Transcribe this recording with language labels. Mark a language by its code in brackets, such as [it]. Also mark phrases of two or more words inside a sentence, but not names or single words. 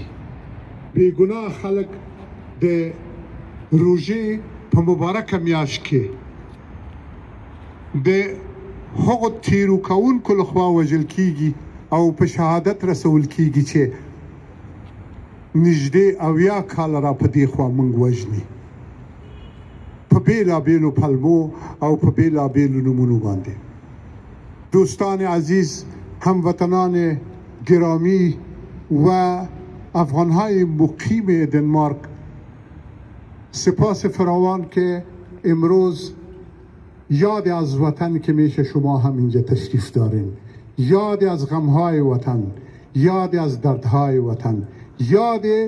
[ps] بېګناه خلک د روژې په مبارکه میاشت کې د هغو تیرو کوونکو لخوا وژل کیږي او په شهادت رسول کیږي چې نږدې 80 کاله را په دې خوا موږ وژني په بېلابېلو پلمو او په بېلابېلو نومونو باندې. [fa] دوستان عزیز، هموطنان گرامی و افغانهای مقیم دنمارک، سپاس فراوان که امروز یاد از وطن که میشه شما هم اینجا تشریف دارین، یاد از غمهای وطن، یاد از دردهای وطن، یاد